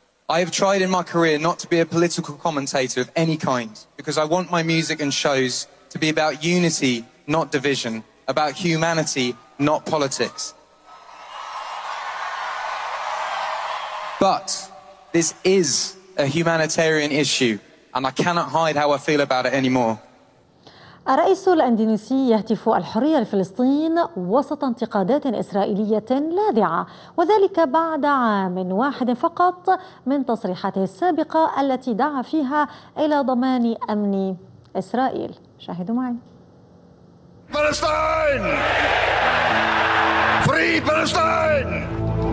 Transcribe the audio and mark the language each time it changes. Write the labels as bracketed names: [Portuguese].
[English] I have tried in my career not to be a political commentator of any kind because I want my music and shows to be about unity, not division, about humanity, not politics. But this is a humanitarian issue and I cannot hide how I feel about it anymore. [Arabic] الرئيس الأندونيسي يهتف الحرية لفلسطين وسط انتقادات إسرائيلية لاذعة، وذلك بعد عام واحد فقط من تصريحاته السابقة التي دعا فيها إلى ضمان أمن إسرائيل. شاهدوا معي. فلسطين! [English] Free Palestine!